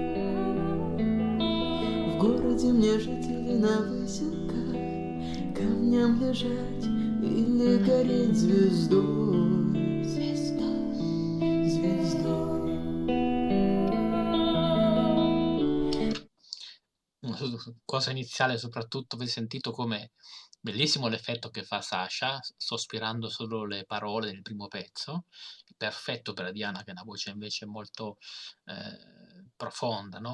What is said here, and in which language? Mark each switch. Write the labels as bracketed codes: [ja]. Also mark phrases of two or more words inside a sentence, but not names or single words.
[ru] В городе мне жить или на выселках, камням лежать или гореть звездой, звездой. [it] Cosa iniziale soprattutto, avete sentito come bellissimo l'effetto che fa Sasha, sospirando solo le parole del primo pezzo, perfetto per Diana che ha una voce invece molto profonda, no?